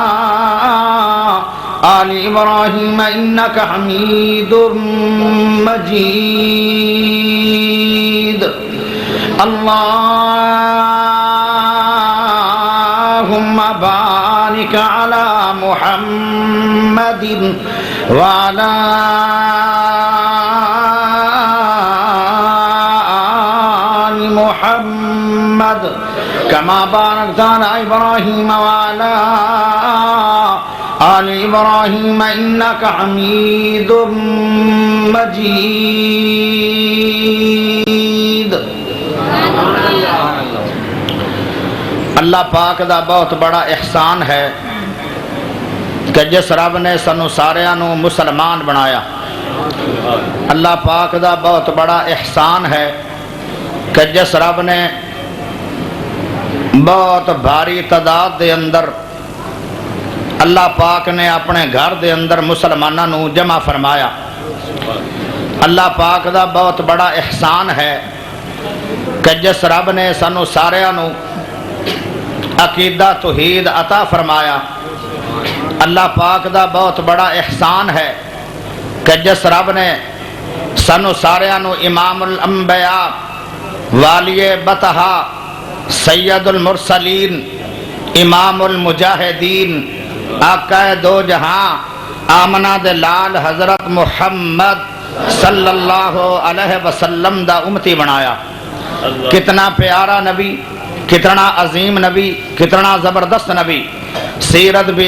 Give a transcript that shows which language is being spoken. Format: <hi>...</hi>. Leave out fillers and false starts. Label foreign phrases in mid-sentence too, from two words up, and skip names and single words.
<ar>آل إبراهيم إنك حميد مجيد اللهم بارك على محمد وعلى آل محمد كما باركت على إبراهيم وعلى آل إبراهيم إنك حميد مجيد</ar> <pa>اللہ پاک دا بہت بڑا احسان ہے کہ جس رب نے سانو ساریاں نو مسلمان بنایا اللہ پاک دا بہت بڑا احسان ہے کہ جس رب نے بہت بھاری تعداد دے اندر اللہ پاک نے اپنے گھر دے اندر مسلمانوں نو جمع فرمایا اللہ پاک دا بہت بڑا احسان ہے کہ جس رب نے سانو ساریاں نو عقیدہ توحید عطا فرمایا اللہ پاک دا بہت بڑا احسان ہے کہ جس رب نے سانو ساریاں نو امام الانبیاء والی بطحا سید المرسلین امام المجاہدین آقا دو جہاں آمنہ دے لال حضرت محمد</pa> <ar>صلی اللہ علیہ وسلم</ar> <pa>دا امتی بنایا کتنا پیارا نبی کتنا عظیم نبی کتنا زبردست نبی سیرت بھی</pa>